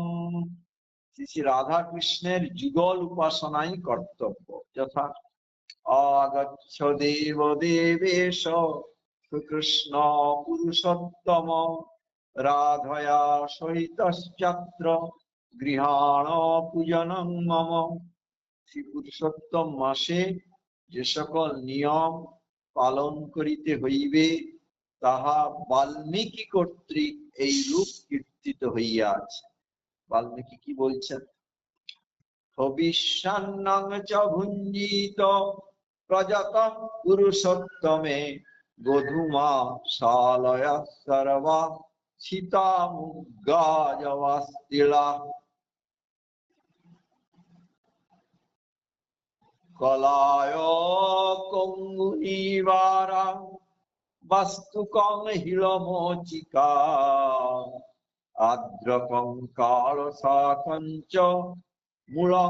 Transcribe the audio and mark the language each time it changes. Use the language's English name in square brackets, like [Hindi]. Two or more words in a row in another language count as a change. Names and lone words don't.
[Bangla] শ্রী রাধা কৃষ্ণের যুগল উপাসনাই কর্তব্য, যথা [Sanskrit] আগচ্ছ দেব দেবেশ কৃষ্ণ পুরুষোত্তম রাধয়া সহিতশ্চাত্র গৃহাণ পূজনং মম। [Bangla] শ্রী পুরুষোত্তম মাসে যে সকল নিয়ম পালন করিতে হইবে তাহা বাল্মীকি কর্তৃক এই রূপ কীর্তিত হইয়াছে। বাল্মীকি কি বলছেন? [Sanskrit] হবিষ্যান্নং চ ভুঞ্জিত প্রজাতম পুরুষোত্তমে গোধূমা শালয়া সর্বা সীতামুগ্গাজবাস্তিলা কলায় কঙ্গুনিবারা বাস্তুকং হিলমোচিকা আদ্রকং কালসাকঞ্চ মূলং